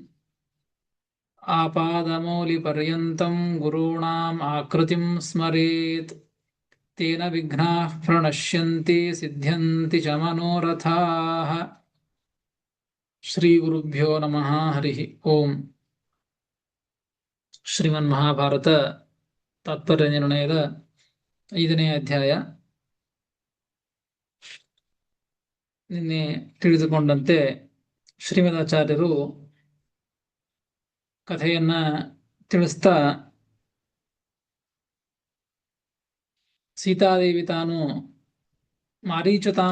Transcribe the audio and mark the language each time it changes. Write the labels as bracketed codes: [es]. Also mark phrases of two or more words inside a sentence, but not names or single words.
[sa] आपादमौलिपर्यन्तं गुरूणाम् आकृतिं स्मरेत् तेन विघ्नाः प्रणश्यन्ति सिद्ध्यन्ति च मनोरथाः। श्रीगुरुभ्यो नमः। हरिः ओम्। [kn] ಶ್ರೀಮನ್ಮಹಾಭಾರತ ತಾತ್ಪರ್ಯ ನಿರ್ಣಯದ 5ನೇ ಅಧ್ಯಾಯ. ನಿನ್ನೆ ತಿಳಿದುಕೊಂಡಂತೆ ಶ್ರೀಮದಾಚಾರ್ಯರು ಕಥೆಯನ್ನ ತಿಳಿಸ್ತಾ ಸೀತಾದೇವಿ ತಾನು ಮಾರೀಚ ತಾನು